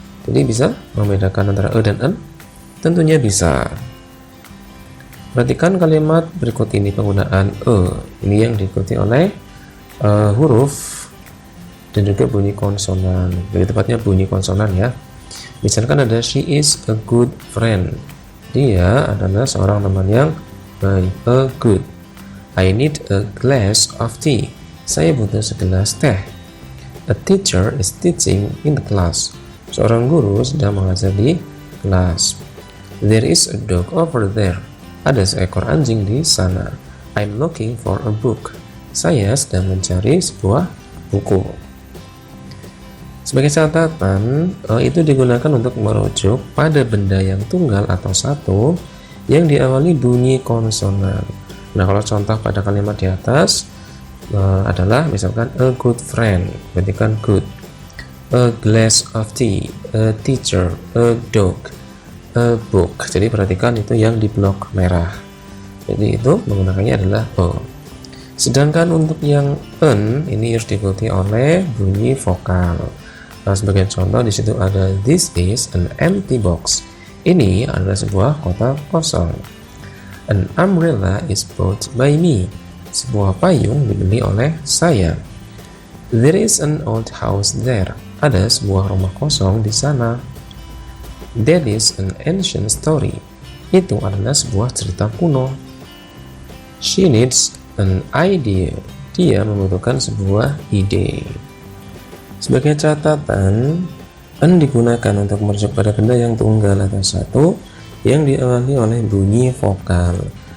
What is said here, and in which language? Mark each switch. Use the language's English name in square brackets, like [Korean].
[Indonesian] Jadi bisa membedakan antara e dan n? Tentunya bisa. Perhatikan kalimat berikut ini, penggunaan e. Ini yang diikuti oleh huruf dan juga bunyi konsonan. Lebih tepatnya bunyi konsonan ya. [English] Misalkan ada she is a good friend. [Indonesian] Dia adalah seorang teman yang baik. [English] A good. I need a glass of tea. [Indonesian] Saya butuh segelas teh. [English] A teacher is teaching in the class. [Indonesian] Seorang guru sedang mengajar di kelas. [English] There is a dog over there. [Indonesian] Ada seekor anjing di sana. [English] I'm looking for a book. [Indonesian] Saya sedang mencari sebuah buku. Sebagai catatan, itu digunakan untuk merujuk pada benda yang tunggal atau satu yang diawali bunyi konsonan. Nah, kalau contoh pada kalimat di atas adalah misalkan [English] a good friend, [Indonesian] berarti kan good. [English] A glass of tea, a teacher, a dog, a book. [Indonesian] Jadi perhatikan itu yang di blok merah. Jadi itu menggunakannya adalah o. Sedangkan untuk yang n ini harus diikuti oleh bunyi vokal. Nah, sebagai contoh di situ ada [English] this is an empty box. [Indonesian] Ini adalah sebuah kotak kosong. [English] An umbrella is bought by me. [Indonesian] Sebuah payung dibeli oleh saya. [English] There is an old house there. [Indonesian] Ada sebuah rumah kosong di sana. [English] That is an ancient story. [Indonesian] Itu adalah sebuah cerita kuno. [English] She needs an idea. [Indonesian] Dia membutuhkan sebuah ide. Sebagai catatan, n digunakan untuk merujuk pada benda yang tunggal atau satu yang diawali oleh bunyi vokal.